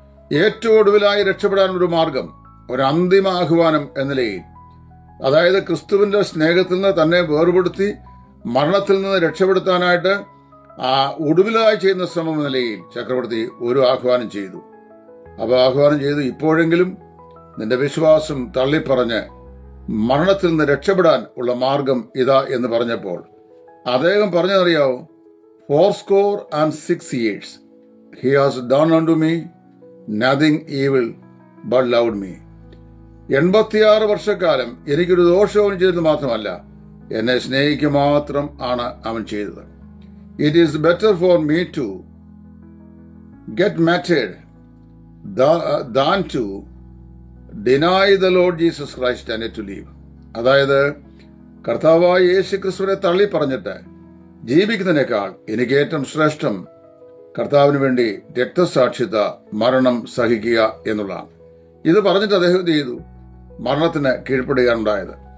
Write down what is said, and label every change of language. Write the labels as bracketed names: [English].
[Malayalam] ഏറ്റവും ഒടുവിലായി രക്ഷപ്പെടാനൊരു മാർഗം, ഒരു അന്തിമ ആഹ്വാനം എന്ന നിലയിൽ, അതായത് ക്രിസ്തുവിന്റെ സ്നേഹത്തിൽ നിന്ന് തന്നെ വേർപെടുത്തി മരണത്തിൽ നിന്ന് രക്ഷപ്പെടുത്താനായിട്ട് ഒടുവിലായി ചെയ്യുന്ന ശ്രമം എന്ന നിലയിൽ ചക്രവർത്തി ഒരു ആഹ്വാനം ചെയ്തു. അപ്പോൾ ആഹ്വാനം ചെയ്തു, ഇപ്പോഴെങ്കിലും നിന്റെ വിശ്വാസം തള്ളിപ്പറഞ്ഞ് മരണത്തിൽ നിന്ന് രക്ഷപ്പെടാൻ ഉള്ള മാർഗം ഇതാ എന്ന് പറഞ്ഞപ്പോൾ അദ്ദേഹം പറഞ്ഞതറിയാവോ? [English] 86 years he has done unto me nothing evil but loved me. [Malayalam] 86 വർഷക്കാലം എനിക്കൊരു ദോഷവും ചെയ്തത് മാത്രമല്ല, എന്നെ സ്നേഹിക്കുക മാത്രം ആണ് അവൻ ചെയ്തത്. [English] It is better for me to get martyred than to deny the Lord Jesus Christ and to live. [Malayalam] അതായത് കർത്താവായ യേശു ക്രിസ്തുവിനെ തള്ളി പറഞ്ഞിട്ട് ജീവിക്കുന്നതിനേക്കാൾ എനിക്ക് ഏറ്റവും ശ്രേഷ്ഠം കർത്താവിന് വേണ്ടി രക്തസാക്ഷിത മരണം സഹിക്കുക എന്നുള്ളതാണ്. ഇത് പറഞ്ഞിട്ട് അദ്ദേഹം ചെയ്തു മരണത്തിന് കീഴ്പ്പെടുകയാണുണ്ടായത്.